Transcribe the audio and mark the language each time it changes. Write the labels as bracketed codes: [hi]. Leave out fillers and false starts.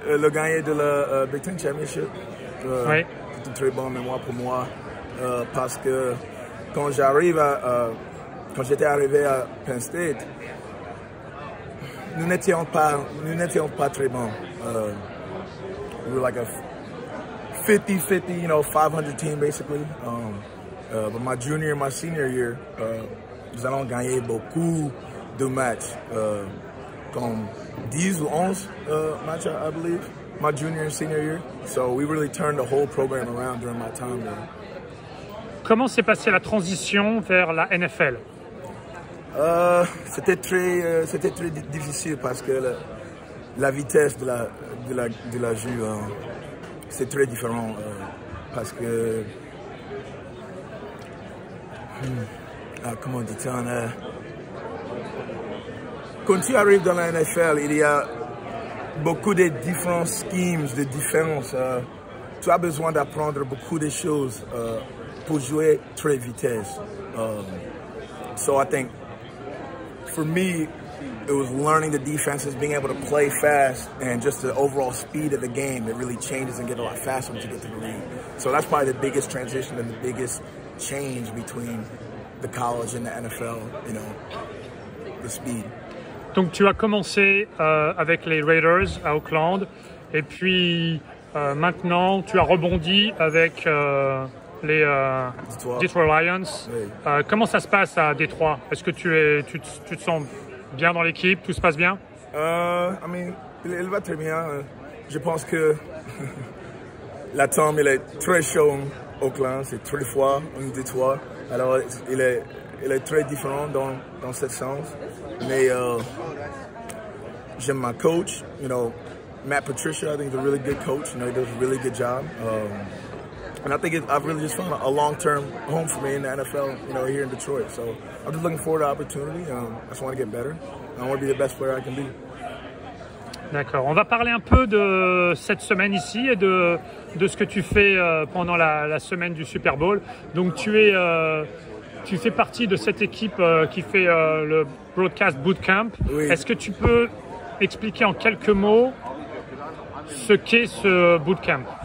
[fr] Le gagner de la Big Ten Championship, oui. C'est une très bonne mémoire pour moi, parce que quand j'étais arrivé à Penn State, nous n'étions pas très bons. [en] We were like a 50-50, 500 team basically. But my junior and my senior year, [fr] nous allons gagner beaucoup de matchs, comme 10 ou 11 matchs, [en] I believe, my junior and senior year. So we really turned the whole program around during my time there. [fr] Comment s'est passée la transition vers la NFL? C'était très difficile parce que la vitesse de la jeu, c'est très différent parce que comment dit-on, quand tu arrives dans la NFL, il y a beaucoup de différents schemes, de différences. Tu as besoin d'apprendre beaucoup de choses pour jouer très vitesse. [en] So I think for me, it was learning the defenses, being able to play fast, and just the overall speed of the game. It really changes and get a lot faster once you get to the league. So that's probably the biggest transition and the biggest change between the college and the NFL, you know, the speed. [fr] Donc tu as commencé avec les Raiders à Oakland et puis maintenant tu as rebondi avec les Detroit Lions. Oui. Comment ça se passe à Détroit? Est-ce que tu te sens bien dans l'équipe? Tout se passe bien? Il va très bien. Je pense que la tombe il est très chaud à Oakland, c'est très froid en Détroit. Alors il est très différent dans ce sens. Mais j'aime ma coach, [en] you know, Matt Patricia. I think he's a really good coach. You know, he does a really good job. And I think I've really just found a long-term home for me in the NFL, you know, here in Detroit. So I'm just looking forward to the opportunity. I just want to get better. I want to be the best player I can be. [fr] D'accord. On va parler un peu de cette semaine ici et de ce que tu fais pendant la semaine du Super Bowl. Donc tu fais partie de cette équipe qui fait le Broadcast Bootcamp. Oui. Est-ce que tu peux expliquer en quelques mots ce qu'est ce bootcamp?